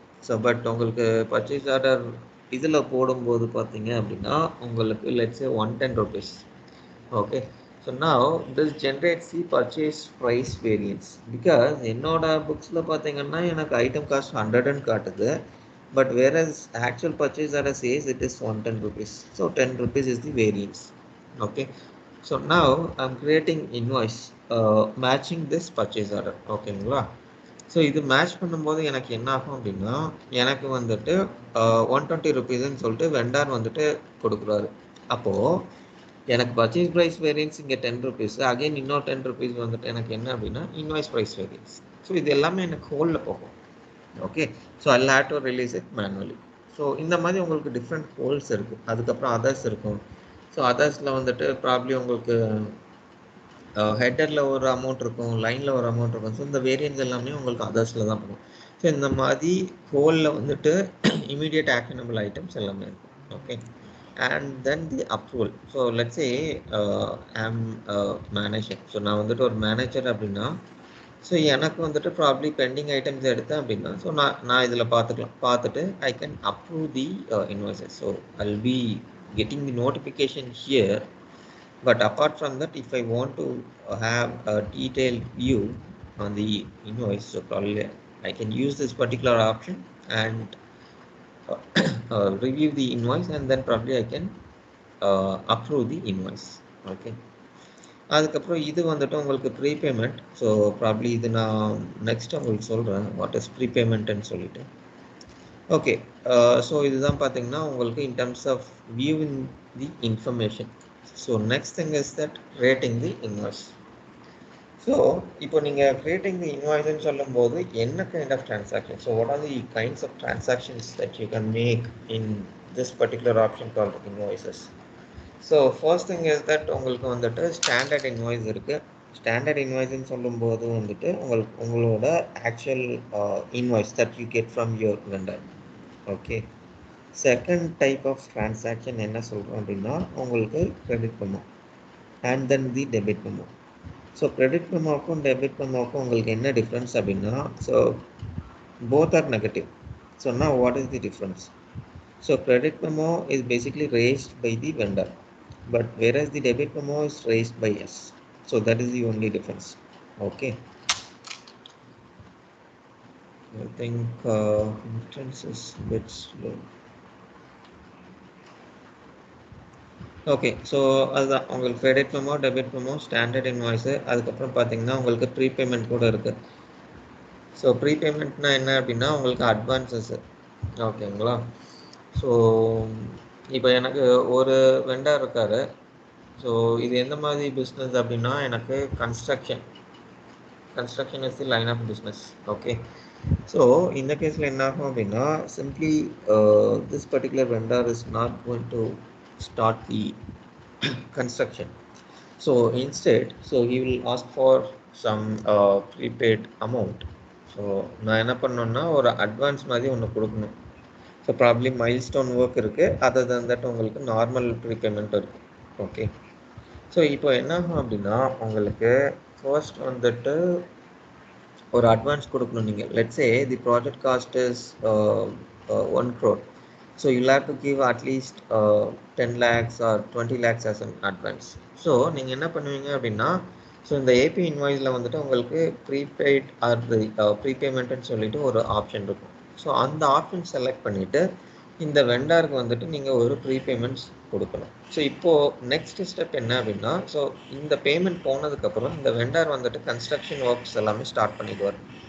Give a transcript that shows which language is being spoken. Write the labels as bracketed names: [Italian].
[English] so but [Tamil] உங்களுக்கு purchase order இதில் போடும்போது பார்த்தீங்க அப்படின்னா [English] உங்களுக்கு let's say 110 rupees. Okay. So now this generates the purchase price variance. Because [Tamil] என்னோட புக்ஸில் பார்த்தீங்கன்னா எனக்கு [English] Item cost 100ன்னு காட்டுது, but whereas actual purchase order says it is 110 rupees. So 10 rupees is the variance. Okay, so now I'm creating invoice matching this purchase order. [Tamil] ஓகேங்களா? So இது match பண்ணும்போது எனக்கு என்ன ஆகும் அப்படின்னா, எனக்கு வந்துட்டு 120 ருபீஸ்ன்னு சொல்லிட்டு வெண்டார் வந்துட்டு கொடுக்குறாரு. அப்போது எனக்கு பர்ச்சேஸ் ப்ரைஸ் வேரியன்ஸ் இங்கே 10 ருபீஸ், அகைன் இன்னொரு 10 ருபீஸ் வந்துட்டு எனக்கு என்ன அப்படின்னா இன்வாய்ஸ் ப்ரைஸ் வேரியன்ஸ். [English] so [Tamil] இது எல்லாமே எனக்கு ஹோலில் போகும். [English] Okay, so I have to release it manually. [Tamil] So இந்த மாதிரி உங்களுக்கு டிஃப்ரெண்ட் ஹோல்ஸ் இருக்குது. அதுக்கப்புறம் அதர்ஸ் இருக்கும். ஸோ அதர்ஸில் வந்துட்டு ப்ராப்ளி உங்களுக்கு ஹெட்டரில் ஒரு அமௌண்ட் இருக்கும், லைனில் ஒரு அமௌண்ட் இருக்கும். ஸோ இந்த வேரியன்ஸ் எல்லாமே உங்களுக்கு அதர்ஸில் தான் போகும். ஸோ இந்த மாதிரி ஹோலில் வந்துட்டு இமீடியட் ஆக்ஷனபிள் ஐட்டம்ஸ் எல்லாமே இருக்கும். [English] Okay, and then the approval. So let's say I'm manager. [Tamil] So நான் வந்துட்டு ஒரு மேனேஜர் அப்படின்னா, ஸோ எனக்கு வந்துட்டு ப்ராப்ளி பெண்டிங் ஐட்டம்ஸ் எடுத்தேன் அப்படின்னா, ஸோ நான் இதில் பார்த்துட்டு [English] I can approve the invoices. So I will be getting the notification here. But apart from that, if I want to have a detailed view on the invoice, so probably I can use this particular option and review the invoice, and then probably I can approve the invoice. Okay, [Tamil] அதுக்கப்புறம் இது வந்துட்டு உங்களுக்கு prepayment. So probably இது நான் next உங்களுக்கு சொல்கிறேன் [English] what is ப்ரீபேமெண்ட்னு [Tamil] சொல்லிட்டு. [English] okay, so [Tamil] இதுதான் பார்த்தீங்கன்னா உங்களுக்கு [English] In terms of viewing the information. So next thing is that creating the invoice. [Tamil] So இப்போ நீங்கள் கிரியேட்டிங் தி இன்வாய்ஸ்ன்னு சொல்லும்போது என்ன kind of [English] Transaction, so what are the kinds of transactions that you can make in this particular option called invoices. So first thing is that [Tamil] உங்களுக்கு வந்துட்டு [English] Standard invoice இருக்குது. Standard இன்வாய்ஸ்ன்னு [Tamil] சொல்லும்போது வந்துட்டு உங்களோட [English] Actual invoice that you get from your vendor. Okay, second type of transaction [Tamil] என்ன சொல்கிறோம் அப்படின்னா உங்களுக்கு [English] Credit memo and then the debit memo. So credit மெமோவுக்கும் debit மெமோவுக்கும் [Tamil] உங்களுக்கு என்ன டிஃப்ரென்ஸ் அப்படின்னா, [English] So both are negative. [Tamil] So [English] now what is the difference? So credit memo is basically raised by the vendor, but whereas the debit memo is raised by us. So that is the only difference. Okay, I think entrance is a bit slow. Okay, so அதுதான் உங்களுக்கு credit memo, debit memo, standard invoice. [Tamil] அதுக்கப்புறம் பார்த்தீங்கன்னா உங்களுக்கு prepayment கூட இருக்குது. So ப்ரீபேமெண்ட்னா என்ன அப்படின்னா உங்களுக்கு அட்வான்ஸஸ்ஸு. ஓகேங்களா? ஸோ இப்போ எனக்கு ஒரு வெண்டர் இருக்கார். ஸோ இது எந்த மாதிரி பிஸ்னஸ் அப்படின்னா எனக்கு [English] Construction is the line of business. [Tamil] Okay, so இந்த கேஸில் என்ன ஆகும் அப்படின்னா [English] Simply this particular vendor is not going to start the construction. So instead, so he will ask for some prepaid amount. So [Tamil] நான் என்ன பண்ணணும்னா ஒரு அட்வான்ஸ் மாதிரி ஒன்று கொடுக்கணும். [English] so probably milestone work [Tamil] இருக்குது, [English] Other than that உங்களுக்கு normal prepayment இருக்குது. [Tamil] ஓகே, ஸோ இப்போ என்ன ஆகும் அப்படின்னா உங்களுக்கு ஃபர்ஸ்ட் வந்துட்டு ஒரு அட்வான்ஸ் கொடுக்கணும். நீங்கள் [English] Let's say the project cost is 1 crore. So you'll have to give at least 10 lakhs or 20 lakhs as an advance. [Tamil] So நீங்கள் என்ன பண்ணுவீங்க அப்படின்னா, ஸோ இந்த ஏபி இன்வாய்ஸில் வந்துட்டு உங்களுக்கு ப்ரீபெய்ட் ஆர் ப்ரீபேமெண்ட்டுன்னு சொல்லிட்டு ஒரு ஆப்ஷன் இருக்கும். ஸோ அந்த ஆப்ஷன் செலக்ட் பண்ணிவிட்டு இந்த வெண்டாருக்கு வந்துட்டு நீங்கள் ஒரு ப்ரீபேமெண்ட்ஸ் கொடுக்கணும். ஸோ இப்போது நெக்ஸ்ட் ஸ்டெப் என்ன அப்படின்னா, ஸோ இந்த பேமெண்ட் போனதுக்கப்புறம் இந்த வெண்டார் வந்துட்டு கன்ஸ்ட்ரக்ஷன் ஒர்க்ஸ் எல்லாமே ஸ்டார்ட் பண்ணிடுவார்.